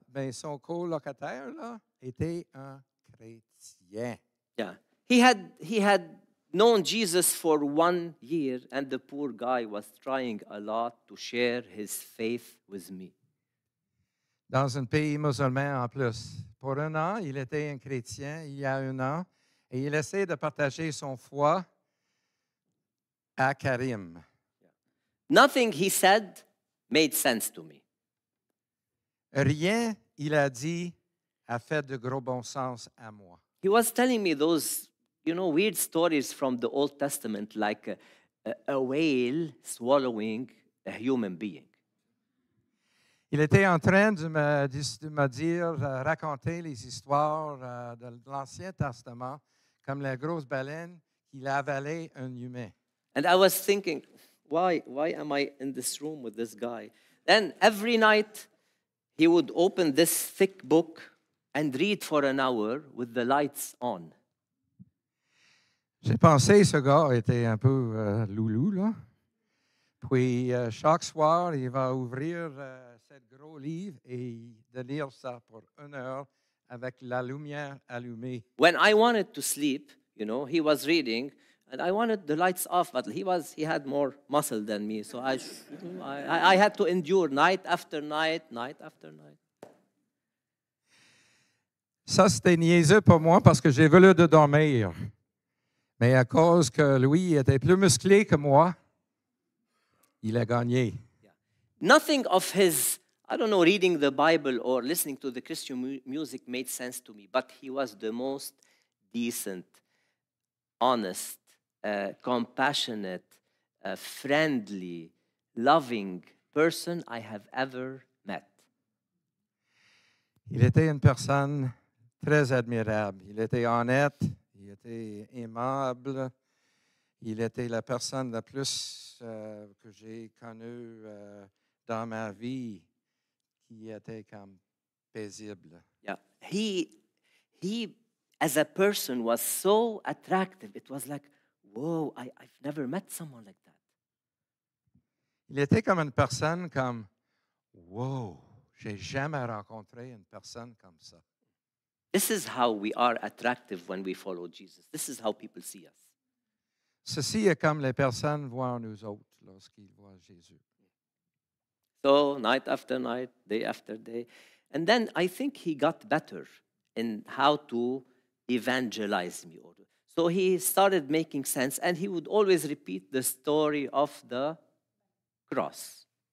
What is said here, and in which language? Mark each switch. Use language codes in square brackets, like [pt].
[fr] Ben, son colocataire, là, était un chrétien. [en] Yeah. He had known Jesus for 1 year, and the poor guy was trying a lot to share his faith with me. [fr] Dans un pays musulman en plus. Pour 1 an, il était un chrétien il y a 1 an, et il essaie de partager son foi à Karim. [en] Nothing he said made sense to me. [fr] Rien, il a dit, a fait de gros bon sens à moi. [en] He was telling me those, weird stories from the Old Testament, like a whale swallowing a human being. [fr] Il était en train de me dire, raconter les histoires de l'Ancien Testament, comme la grosse baleine qui avalait un humain. [en] And I was thinking, why am I in this room with this guy? Then every night, he would open this thick book and read for an hour with the lights on. [fr] J'ai pensé ce gars était un peu loulou, là. Puis, chaque soir, il va ouvrir ce gros livre et de lire ça pour 1 heure avec la lumière allumée. [en] When I wanted to sleep, he was reading, and I wanted the lights off, but he had more muscle than me, so I had to endure night after night, night after night. [fr] Ça, c'était niaiseux pour moi parce que j'ai voulu de dormir. Mais à cause que lui était plus musclé que moi, il a gagné. [en] Yeah. Nothing of his, reading the Bible or listening to the Christian music made sense to me, but he was the most decent, honest, compassionate, friendly, loving person I have ever met. [fr] Il était une personne très admirable. Il était honnête, Il était aimable. Il était la personne la plus que j'ai connue dans ma vie qui était comme paisible. [en] Yeah. He, as a person, was so attractive. It was like, whoa, I've never met someone like that. [fr] Il était comme une personne comme, wow, j'ai jamais rencontré une personne comme ça. [en] This is how we are attractive when we follow Jesus. This is how people see us. [fr] Ceci est comme les personnes voient nous autres lorsqu'ils voient Jésus. [en] So, night after night, day after day. And then I think he got better in how to evangelize me. So he started making sense, and he would always repeat the story of the cross.